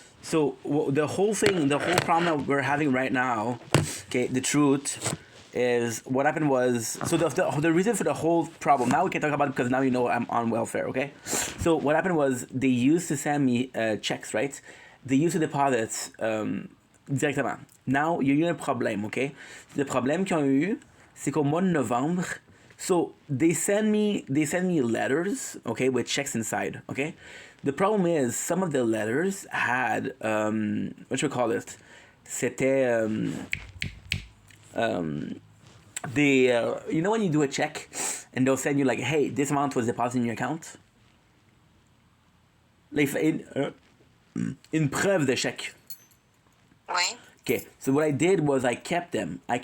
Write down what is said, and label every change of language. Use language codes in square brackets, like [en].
[en] So the whole thing, the whole problem that we're having right now, okay, the truth is what happened was, so the reason for the whole problem, now we can talk about it because now you know I'm on welfare, okay? So what happened was they used to send me checks, right? They used to deposit directement. [fr] Now, il y a eu un problème, okay? Le problème qu'ils ont eu, c'est qu'au mois de novembre, [en] so they send me letters, okay, with checks inside, okay? The problem is some of the letters had what should we call it? C'était you know when you do a check and they'll send you like, hey, this amount was deposited in your account? [fr] Like une preuve de chèque. Oui. [en] Okay, so what I did was I kept them.